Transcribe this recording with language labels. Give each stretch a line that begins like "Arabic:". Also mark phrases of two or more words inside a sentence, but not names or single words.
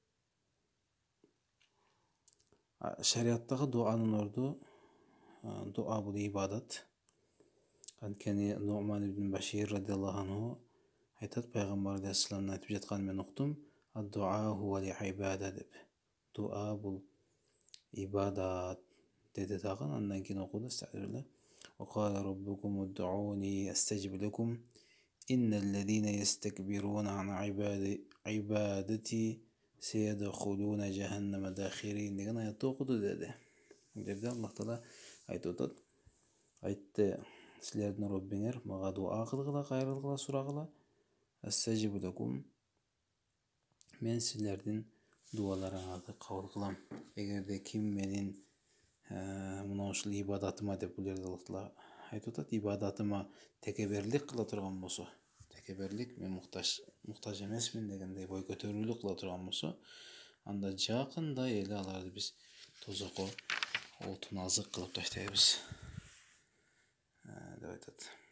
Kyrgyz: Шариаттагы дуанын орду дуа бул ибадат. Анткени Нуъман ибн Башир
Arabic: رضي الله عنه
Kyrgyz: айтат, пайгамбар алейхиссалам айтып жатканын мен уктум.
Arabic: الدعاء هو العبادة деп.
Kyrgyz: Дуа бул ибадат деди дагы. Андан кийин окуду.
Arabic: وقال ربكم ادعوني استجب لكم إن الذين يستكبرون عن عبادتي سيدخلون جهنم داخرين
Kyrgyz: деген аятты окуду деди. Жерде Аллах Таала айтып атат. Айтты, силердин Роббиңер мага дуа кылгыла, кайрылгыла, сурагыла.
Arabic: أستجب لكم.
Kyrgyz: Мен силердин дуаларыңарды кабыл кылам. Эгерде ким менин мына ушул ибадатыма деп бул жерде Аллах Таала айтып атат, ибадатыма текеберлик кыла турган болсо, текеберлик, мен муктаж эмесмин дегендей бой көтөрүүлүк кыла турган болсо, анда жакында эле аларды биз тозокко отун азык кылып таштайбыз деп айтат.